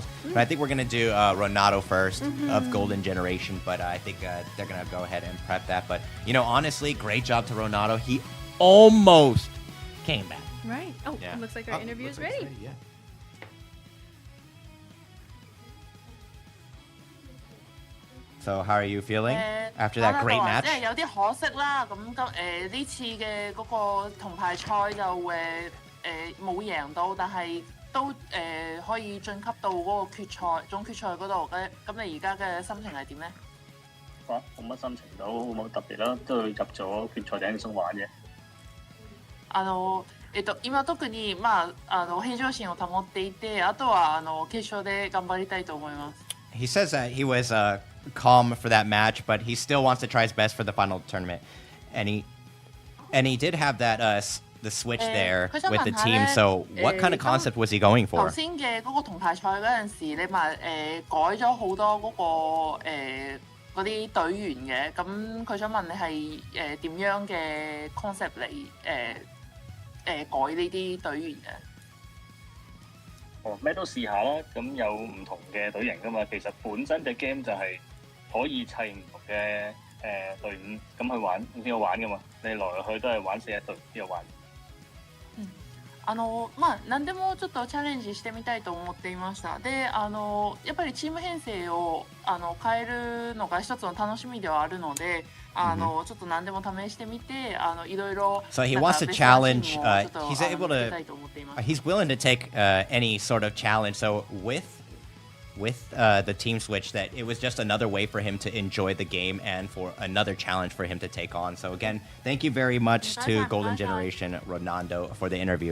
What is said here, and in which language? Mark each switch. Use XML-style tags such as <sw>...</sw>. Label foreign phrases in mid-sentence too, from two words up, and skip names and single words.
<en>But I think we're going to do Ronaldo first of Golden Generation, but I think they're going to go ahead and prep that. But, you know, honestly, great job to Ronaldo. He almost came back. Right. Oh, Yeah. it looks like our interview is ready. Yeah. So how are you feeling after that great match?</en> <yue>即係有啲可惜啦，咁呢次嘅嗰個銅牌賽就冇贏到，但係都可以晉級到嗰個決賽總決賽嗰度嘅。咁你而家嘅心情係點咧？冇乜心情冇特別啦，都入咗決賽就輕鬆玩啫。</yue> <ja>今特に平常心を保っていて、あとは決勝で頑張りたいと思います。</ja> <en>He says that he was calm for that match, but he still wants to try his best for the final tournament. And he did have that the switch there with the team. So what kind of concept was he going for?</en> <yue>頭先嘅嗰個銅牌賽嗰陣時，你咪改咗好多嗰啲隊員嘅，咁佢想問你係點樣嘅 concept 嚟改呢啲隊員嘅？咩都試下啦，咁有唔同嘅隊形噶嘛。其實本身隻 game 就係可以砌唔同嘅隊伍咁去玩，邊個玩噶嘛？你來來去都係玩4一隊，邊個玩？</yue> <ja>何でもちょっとチャレンジしてみたいと思っていました。で、やっぱりチーム編成を変えるのが一つの楽しみではあるので、ちょっと何でも試してみて、いろいろ</ja> <en>So he wants to challenge. He's able to. He's willing to take any sort of challenge. So with the team switch, that it was just another way for him to enjoy the game and for another challenge for him to take on. So again, thank you very much to Golden Generation Ronaldo for the interview.</en>